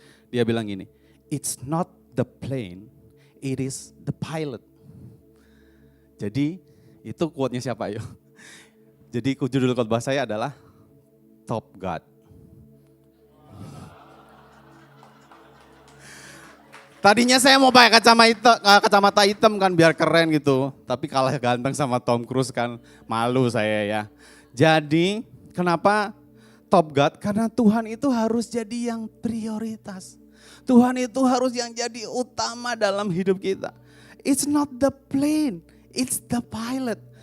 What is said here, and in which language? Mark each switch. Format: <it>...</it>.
<id>Dia bilang gini,</id> <en>it's not the plane, it is the pilot.</en> <id>Jadi itu quote-nya siapa yuk? Jadi judul khotbah saya adalah Top God. Tadinya saya mau pakai kacamata hitam kan biar keren gitu. Tapi kalah ganteng sama Tom Cruise kan, malu saya ya. Jadi kenapa Top God? Karena Tuhan itu harus jadi yang prioritas. Tuhan itu harus yang jadi utama dalam hidup kita.</id> <en>It's not the plane, it's the pilot.</en>